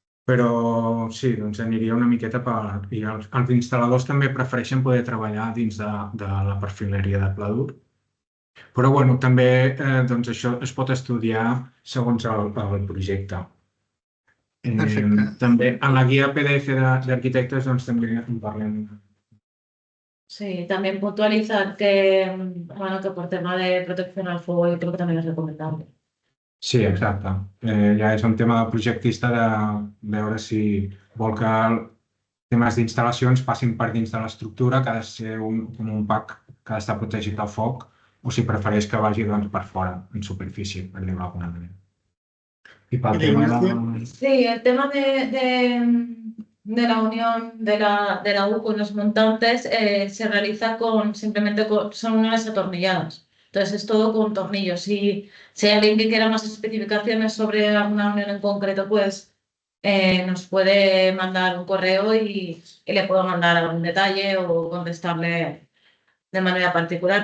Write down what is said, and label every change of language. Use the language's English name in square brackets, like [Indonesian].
[Catalan] Però sí, aniria una miqueta per... I els instal·ladors també prefereixen poder treballar dins de la perfileria de pla dur. Però també això es pot estudiar segons el projecte. Perfecte. També en la guia PDF d'arquitectes també en parlem. [Spanish] Sí, también puntualizar que por tema de protección al fuego yo creo que también es recomendable. [Catalan] Sí, exacte. Ja és un tema del projectista de veure si vol que temes d'instal·lacions passin per dins de l'estructura, que ha de ser un pack que ha d'estar protegit del foc, o si prefereix que vagi per fora, en superfície, per dir-ho d'alguna manera. I pel tema de... [Spanish] Sí, el tema de la unión de la U con los montantes se realiza son uniones atornilladas. Entonces es todo con tornillos. Si hay alguien que quiera más especificaciones sobre alguna unión en concreto, pues nos puede mandar un correo y le puedo mandar algún detalle o contestarle de manera particular.